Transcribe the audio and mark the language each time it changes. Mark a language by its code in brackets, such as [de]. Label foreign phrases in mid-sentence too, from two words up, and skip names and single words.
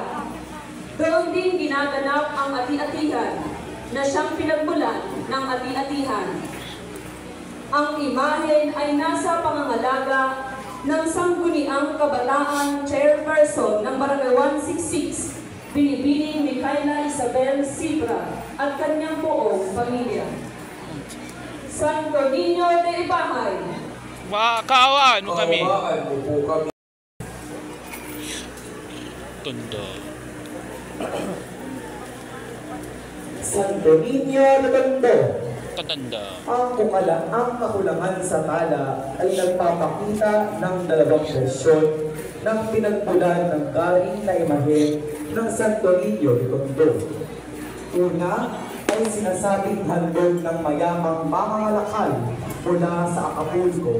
[tl] Doon din ginaganap ang ati-atihan na siyang pinagmulan ng ati-atihan. Ang imahen ay nasa pangangalaga ng Sangguniang Kabataan Chairperson ng Barangay 166, Binibining Micaela Isabel Sibra at kanyang buong pamilya. Santo Niño de Ibahay. Kaawaan mo kami. kaawaan mo po kami. Tondo. Santo Niño de Tondo. Tatanda. Ang kakulangan sa tala ay nagpapakita ng dalawang bersyon ng pinagmulan ng galing na imahe ng Santo Niño de Tondo. Una ay sinasabing handog ng mayamang mangangalakal mula sa Acapulco.